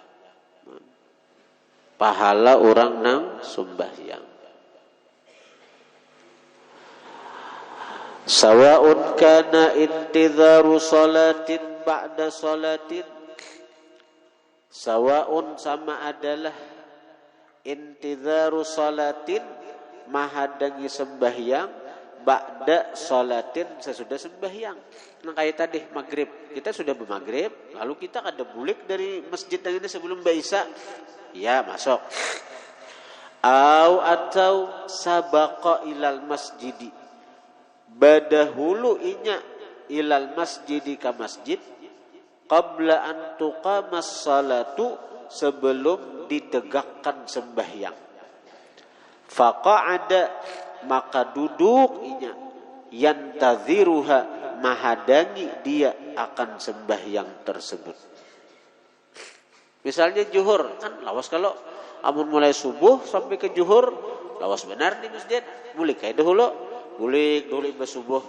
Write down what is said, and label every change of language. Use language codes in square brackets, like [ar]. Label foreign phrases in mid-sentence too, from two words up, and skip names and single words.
[bjn] Pahala orang nang sembahyang. [ar] سواء كان انتظار صلاة بعد صلاة. [bjn] Sawa'un sama adalah [ar] انتظار صلاة [bjn] mahadangi sembahyang [ar] بعد صلاة [bjn] sesudah sembahyang. Nah kayak tadi maghrib, kita sudah bermaghrib, lalu kita ada bulik dari masjid yang ini sebelum Isya, ya masuk. Atau [ar] سبق إلى المسجد, [bjn] badahulu inya [ar] إلى المسجد [bjn] ka masjid, [ar] قبل أن تقام الصلاة [bjn] sebelum ditegakkan sembahyang. Faqa'ada maka duduk inya yantaziruha, mahadangi dia akan sembahyang tersebut. Misalnya zuhur kan lawas, kalau amun mulai subuh sampai ke zuhur lawas benar di masjid, bulik kayak dahulu, bulik dulu imbas subuh.